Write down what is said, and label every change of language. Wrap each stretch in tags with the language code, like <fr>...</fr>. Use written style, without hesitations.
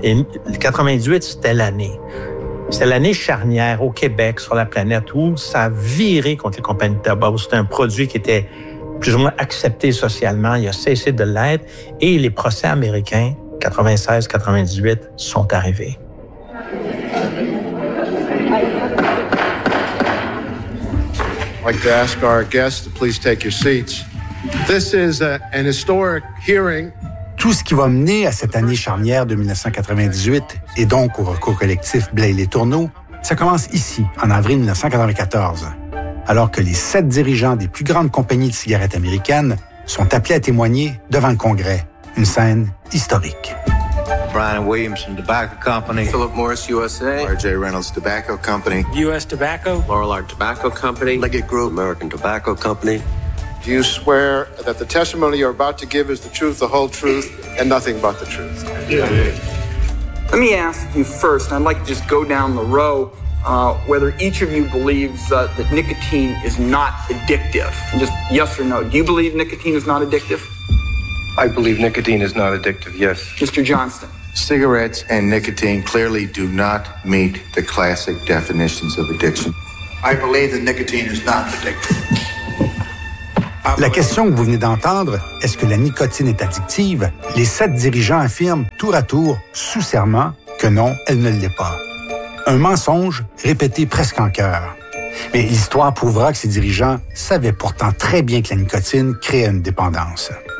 <fr>Et 98, c'était l'année. C'était l'année charnière au Québec, sur la planète, où ça a viré contre les compagnies de tabac. C'était un produit qui était plus ou moins accepté socialement. Il a cessé de l'être. Et les procès américains, 96-98, sont arrivés.</fr> <en>I'd like to ask our guests to please take your seats. This is an historic hearing.</en> <fr>Tout ce qui va mener à cette année charnière de 1998 et donc au recours collectif Blais et Letourneau, ça commence ici, en avril 1994, alors que les sept dirigeants des plus grandes compagnies de cigarettes américaines sont appelés à témoigner devant le Congrès. Une scène historique.</fr> <en>Brian Williamson Tobacco Company, Philip Morris USA, R.J. Reynolds Tobacco Company, U.S. Tobacco, Laurel Art Tobacco Company, Leggett Group, American Tobacco Company. Do you swear that the testimony you're about to give is the truth, the whole truth, and nothing but the truth? Yeah. Let me ask you first, I'd like to just go down the row, whether each of you believes that nicotine is not addictive. And just yes or no, do you believe nicotine is not addictive? I believe nicotine is not addictive, yes. Mr. Johnston. Cigarettes and nicotine clearly do not meet the classic definitions of addiction. I believe that nicotine is not addictive.</en> <fr>La question que vous venez d'entendre, est-ce que la nicotine est addictive? Les sept dirigeants affirment tour à tour, sous serment, que non, elle ne l'est pas. Un mensonge répété presque en chœur. Mais l'histoire prouvera que ces dirigeants savaient pourtant très bien que la nicotine créait une dépendance.</fr>